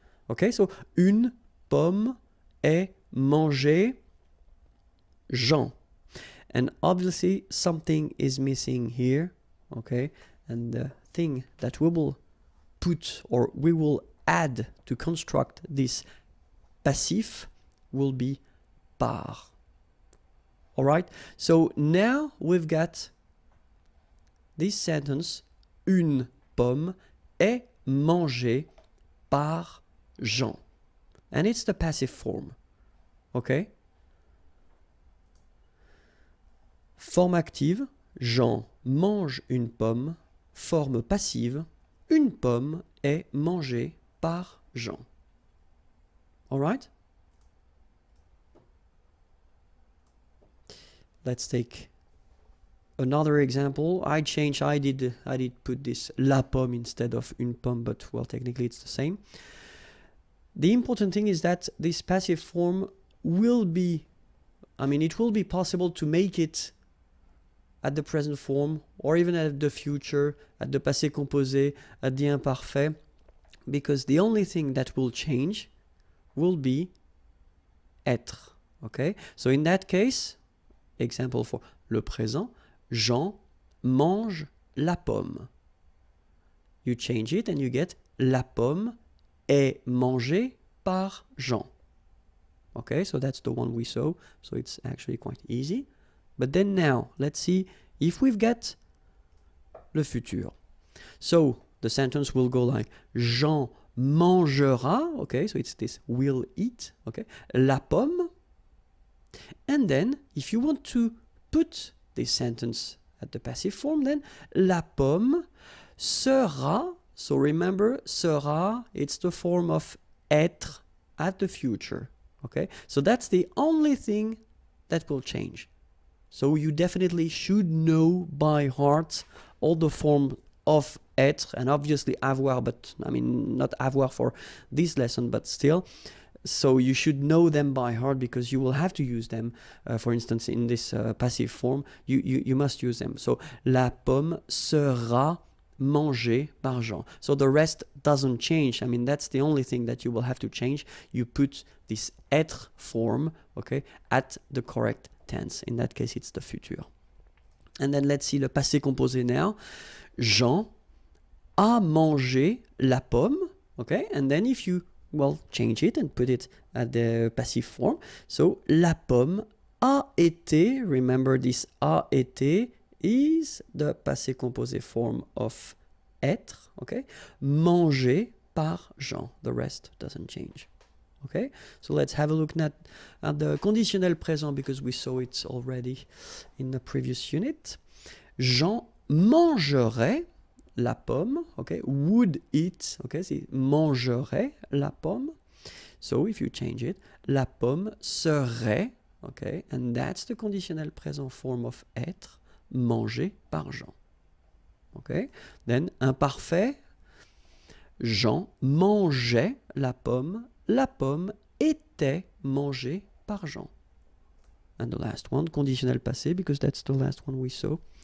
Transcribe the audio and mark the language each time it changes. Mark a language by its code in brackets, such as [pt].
[en] Okay, so [fr] une pomme est mangée Jean. [en] And obviously something is missing here. Okay, and the thing that we will put or we will add to construct this passif will be par. All right, so now we've got this sentence, [fr] une pomme est mangée par Jean. [en] and it's the passive form. Okay? [fr] Forme active, Jean mange une pomme. Forme passive, une pomme est mangée par Jean. [en] All right? Let's take another example. I did put this la pomme instead of une pomme, but well, technically it's the same. The important thing is that this passive form will be, it will be possible to make it at the present form, or even at the future, at the passé composé, at the imparfait, because the only thing that will change will be être. Okay? So in that case, example for le présent, [fr] Jean mange la pomme. [en] You change it and you get [fr] la pomme est mangée par Jean. [en] Okay, so that's the one we saw, so it's actually quite easy. But then now, let's see if we've got le futur. So the sentence will go like [fr] Jean mangera, [en] okay, so it's this will eat, okay, la pomme. And then if you want to put this sentence at the passive form, then [fr] la pomme sera, [en] so remember sera, it's the form of être at the future, okay? So that's the only thing that will change. So you definitely should know by heart all the form of être, and obviously avoir, but not avoir for this lesson, but still. So you should know them by heart because you will have to use them. For instance, in this passive form, you must use them. So [fr] la pomme sera mangée par Jean. [en] So the rest doesn't change. That's the only thing that you will have to change. You put this être form, okay, at the correct tense. In that case, it's the futur. And then let's see le passé composé now. [fr] Jean a mangé la pomme, okay? [en] And then if you, change it and put it at the passive form. So, [fr] la pomme a été, [en] remember this a été is the passé composé form of être, okay? [fr] Mangé par Jean. [en] The rest doesn't change. Okay, so let's have a look at the conditionnel présent because we saw it already in the previous unit. [fr] Jean mangerait la pomme, [en] okay, would eat, okay, [fr] c'est mangerait la pomme. [en] So if you change it, [fr] la pomme serait, [en] okay, and that's the conditionnel présent form of être, [fr] mangé par Jean. [en] Okay, then [fr] imparfait, Jean mangeait la pomme était mangée par Jean. [en] And the last one, conditionnel passé, because that's the last one we saw.